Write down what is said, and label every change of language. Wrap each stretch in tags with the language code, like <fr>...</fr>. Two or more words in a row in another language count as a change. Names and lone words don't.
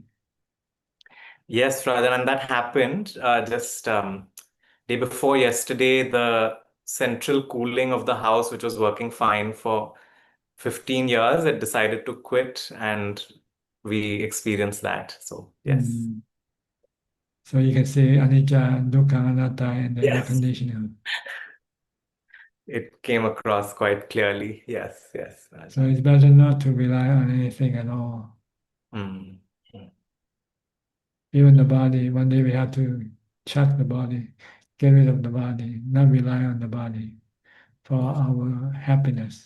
<en>Yes, Rajan, and that happened just day before yesterday. The central cooling of the house, which was working fine for 15 years, it decided to quit, and we experienced that. So yes. So you can see</en> <pi>anicca, dukkha, anatta</pi> <en>in the air Yes. conditioner. It came across quite clearly. Yes, yes, Rajan. So it's better not to rely on anything at all. Mm. Even the body, one day we have to check the body, get rid of the body, not rely on the body for our happiness.</en>